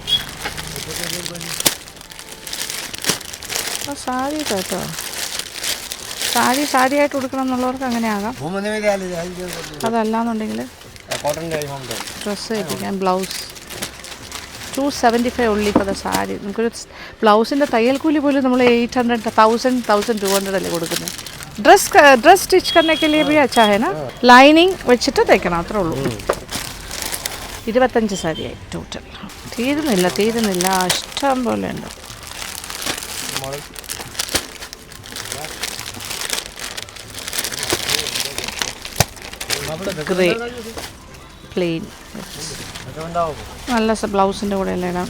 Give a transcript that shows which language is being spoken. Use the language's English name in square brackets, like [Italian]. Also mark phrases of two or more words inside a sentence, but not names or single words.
[Malayalam] സാരി കേട്ടോ, സാരിയായിട്ട് കൊടുക്കണം എന്നുള്ളവർക്ക് അങ്ങനെ ആകാം. അതല്ലാന്നുണ്ടെങ്കിൽ ഡ്രസ്സ് തയ്പ്പിക്കാൻ ബ്ലൗസ് 275 [English] only for the saree. [Malayalam] നമുക്കൊരു ബ്ലൗസിൻ്റെ തയ്യൽ കൂലി പോലും നമ്മൾ 800, 1200 അല്ലേ കൊടുക്കുന്നത്. [English] dress stitch [Hindi] करने के लिए भी अच्छा है ना. [Malayalam] ലൈനിങ് വെച്ചിട്ട് തയ്ക്കണം, അത്രേ ഉള്ളൂ. 25 സാരിയായി ടോട്ടൽ. തീരുന്നില്ല, ഇഷ്ടം പോലെ ഉണ്ട്. [English] grey plain, [Malayalam] നല്ല ബ്ലൗസിൻ്റെ കൂടെ എല്ലാം ഇടാം.